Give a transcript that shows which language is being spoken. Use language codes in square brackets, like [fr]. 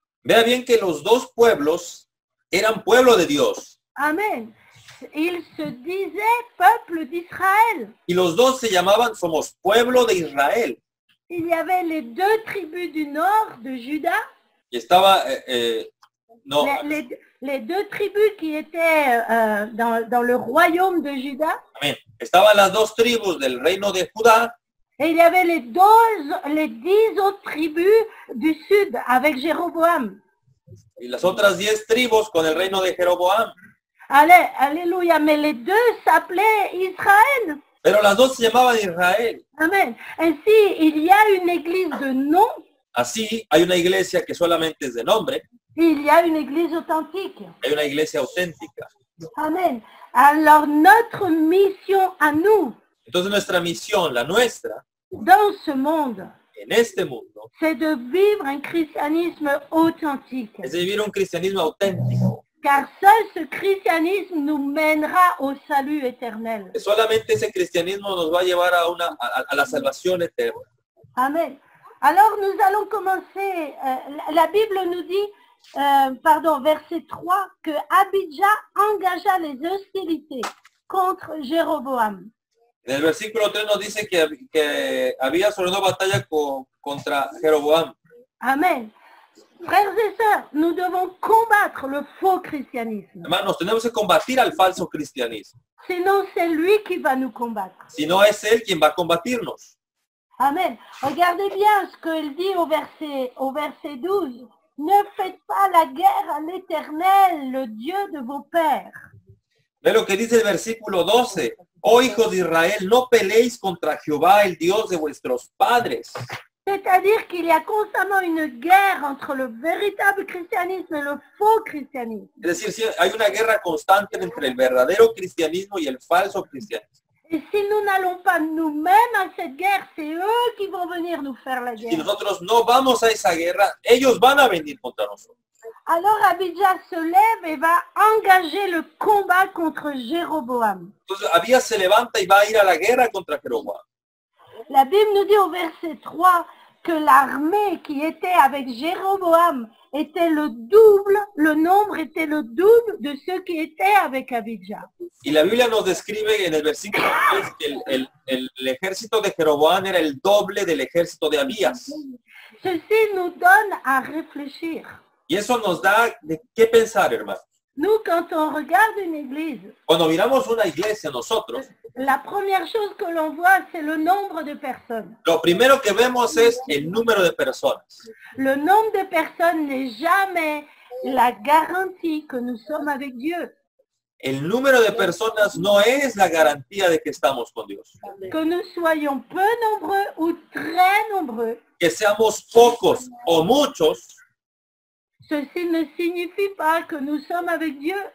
[es] Vea bien que los dos pueblos eran pueblo de Dios. Amen. [fr] Ils se disaient peuple d'Israël. [es] Y los dos se llamaban Somos Pueblo de Israel. [fr] Il y avait les deux tribus du nord de Juda, [es] Y estaba, no, [fr] les deux tribus qui étaient dans le royaume de Juda. [es] amén. Estaban las dos tribus del reino de Judá. [fr] Et il y avait les 10 autres tribus du sud avec Jéroboam. [es] Y las otras 10 tribus con el reino de Jeroboam. [fr] Allez, alléluia, mais les deux s'appelaient Israël. [es] Pero las dos se llamaban Israel. Amen. [fr] Ainsi, il y a une église de nom, [es] Así, hay una iglesia que solamente es de nombre. [fr] et il y a une église authentique. [es] Hay una iglesia auténtica. Amen. [fr] Alors, notre mission à nous, [es] Entonces nuestra misión, la nuestra, [fr] dans ce monde, [es] en este mundo, [fr] c'est de vivre un christianisme authentique. [es] es vivir un cristianismo auténtico. [fr] Car seul ce christianisme nous mènera au salut éternel. [es] Solamente ese cristianismo nos va a llevar a la salvación eterna. Amen. [fr] Alors nous allons commencer, la Bible nous dit, verset 3, que Abijah engagea les hostilités contre Jéroboam. [es] En el versículo 3 nos dice que había sobre una batalla contra Jeroboam. Amen. [fr] Frères et sœurs, nous devons combattre le faux christianisme. [es] Hermanos, tenemos que combatir al falso cristianismo. [fr] Sinon, c'est lui qui va nous combattre. [es] Si no es él quien va a combatirnos. Amen. [fr] Regardez bien ce qu'il dit au verset 12. Ne faites pas la guerre à l'Éternel, le Dieu de vos pères. [es] Ve lo que dice el versículo 12. Oh hijos de Israel, no peleéis contra Jehová, el Dios de vuestros padres. [fr] C'est-à-dire qu'il y a constamment une guerre entre le véritable christianisme et le faux christianisme. [es] Es decir, hay una guerra constante entre el verdadero cristianismo y el falso cristianismo. [fr] Et si nous n'allons pas nous-mêmes à cette guerre, c'est eux qui vont venir nous faire la [es] Si [fr] guerre. [es] nosotros no vamos a esa guerra, ellos van a venir contra nosotros. [fr] Alors Abijah se lève et va engager le combat contre Jéroboam. [es] Entonces Abías se levanta y va a ir a la guerra contra Jeroboam. [fr] La Bible nous dit au verset 3 que l'armée qui était avec Jéroboam était le double, le nombre était le double de ceux qui étaient avec Abijah. [es] Y la Biblia nos describe en el versículo 3 que el ejército de Jeroboam era el doble del ejército de Abías. [fr] Ceci nous donne à réfléchir. [es] Y eso nos da de qué pensar, hermano. [fr] Nous, quand on regarde une église, [es] Cuando miramos una iglesia nosotros, [fr] la première chose que l'on voit, c'est le nombre de personnes. [es] lo primero que vemos es el número de personas. [fr] Le nombre de personnes n'est jamais la garantie que nous sommes avec Dieu. [es] El número de personas no es la garantía de que estamos con Dios. [fr] Que nous soyons peu nombreux ou très nombreux, [es] Que seamos pocos o muchos, [fr] ceci ne signifie pas que nous sommes avec Dieu.